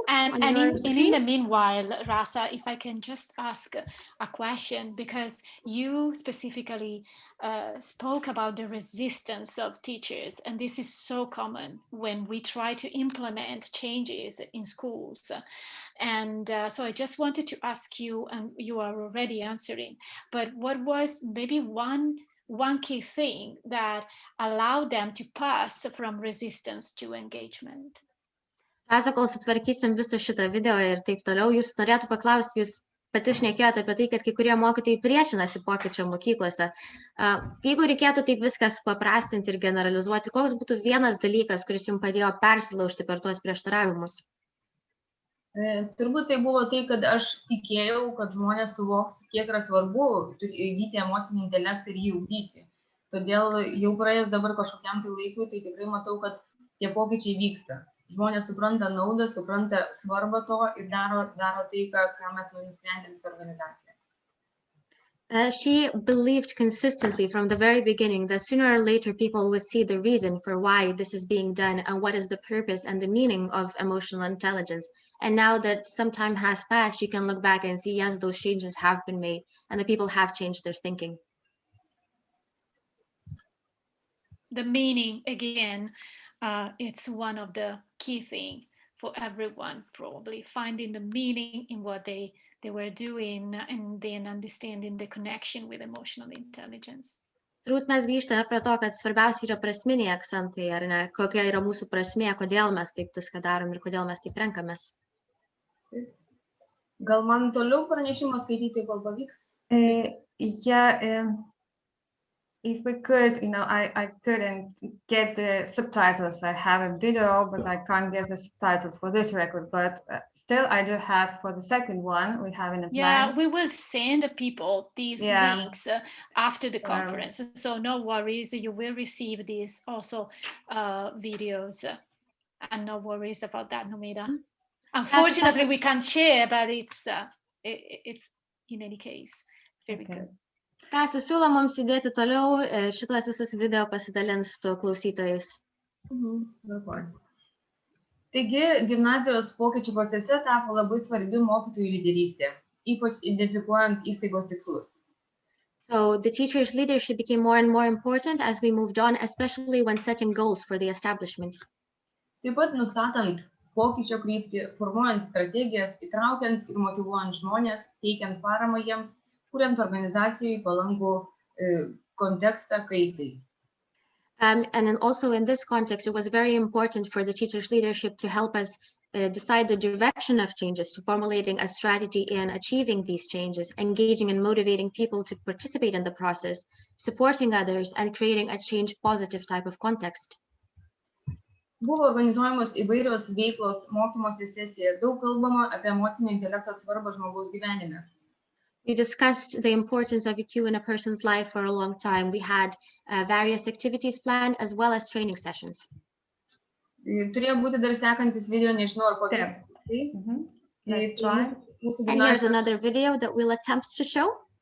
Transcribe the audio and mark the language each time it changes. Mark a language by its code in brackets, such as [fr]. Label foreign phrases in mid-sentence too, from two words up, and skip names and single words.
[en] And in the meanwhile, Rasa, if I can just ask a question, because you specifically spoke about the resistance of teachers, and this is so common when we try to implement changes in schools. And so I just wanted to ask you, and you are already answering, but what was maybe one key thing that allowed them to pass from resistance to engagement? [lt] Rasa, kol sutvarkysim visą šitą video ir taip toliau, jūs norėtų paklausti, jūs pati šnekėjote apie tai, kad kai kurie mokytojai priešinasi pokyčiam mokyklose. Jeigu reikėtų taip viskas paprastinti ir generalizuoti, koks būtų vienas dalykas, kuris jums padėjo persilaužti per tuos prieštaravimus? Turbūt tai buvo tai, kad aš tikėjau, kad žmonės suvoks, kiek yra svarbu įgyti emocinį intelektą ir jį ugdyti. Todėl jau praėjus dabar kažkokiam tai laikui, tai tikrai matau, kad tie pokyčiai vyksta. Žmonės supranta naudą, supranta svarbą to ir daro tai, ką mes nusprendėm visą organizaciją. [en] She believed consistently from the very beginning that sooner or later people would see the reason for why this is being done and what is the purpose and the meaning of emotional intelligence. And now that some time has passed, you can look back and see, yes, those changes have been made and the people have changed their thinking. The meaning, again, it's one of the key things for everyone, probably finding the meaning in what they were doing and then understanding the connection with emotional intelligence. [lt] Turbūt mes grįžtame prie to, kad svarbiausia yra prasminiai akcentai, ar ne? Kokia yra mūsų prasmė, kodėl mes taip viską darom ir kodėl mes taip renkamės. Gal man toliau pranešimą skaityti, kol pavyks? [en] if we could, I couldn't get the subtitles. I have a video, but I can't get the subtitles for this record. But still, I do have for the second one. We have in a plan. Yeah, we will send people these links after the conference. So no worries, you will receive these also videos. And no worries about that, Nomeda. Unfortunately, we can't share, but it's in any case very good. [lt] Rasa, siūlo mums įdėti toliau šitos visus video pasidalins su klausytojais. Taigi, gimnazijos pokyčių procese tapo labai svarbi mokytojų lyderystė, ypač identifikuojant įstaigos tikslus. [en] So the teacher's leadership became more and more important as we moved on, especially when setting goals for the establishment. [lt] Taip pat nustatant pokyčio kryptį, formuojant strategijas, įtraukiant ir motyvuojant žmonės, teikiant paramą jiems, kuriant organizacijai palankų kontekstą kaitai. [en] And then also in this context, it was very important for the teacher's leadership to help us decide the direction of changes, to formulating a strategy in achieving these changes, engaging and motivating people to participate in the process, supporting others, and creating a change positive type of context. [lt] Buvo organizuojamos įvairios veiklos, mokymosi sesija, daug kalbama apie emocinio intelekto svarbą žmogaus gyvenime. [en] We discussed the importance of EQ in a person's life for a long time. We had various activities planned as well as training sessions. [lt] Turėjo būti dar sekantis video, nežinau ar kokia. [en] And here's another video that we'll attempt to show.